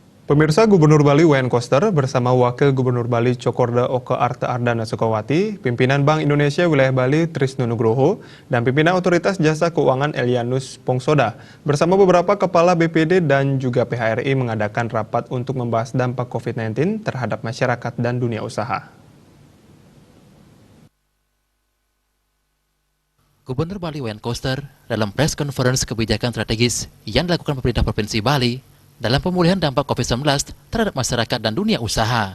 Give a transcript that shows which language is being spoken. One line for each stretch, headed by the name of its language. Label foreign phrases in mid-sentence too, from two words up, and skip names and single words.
Indonesian: Pemirsa, Gubernur Bali Wayan Koster bersama Wakil Gubernur Bali Cokorda Oke Arte Ardana Sukawati, pimpinan Bank Indonesia Wilayah Bali Trisno Nugroho, dan pimpinan Otoritas Jasa Keuangan Elianus Pongsoda bersama beberapa kepala BPD dan juga PHRI mengadakan rapat untuk membahas dampak COVID-19 terhadap masyarakat dan dunia usaha. Gubernur Bali Wayan Koster dalam
English: press conference
Indonesian: kebijakan strategis yang dilakukan pemerintah Provinsi Bali dalam pemulihan dampak COVID-19 terhadap masyarakat dan dunia usaha.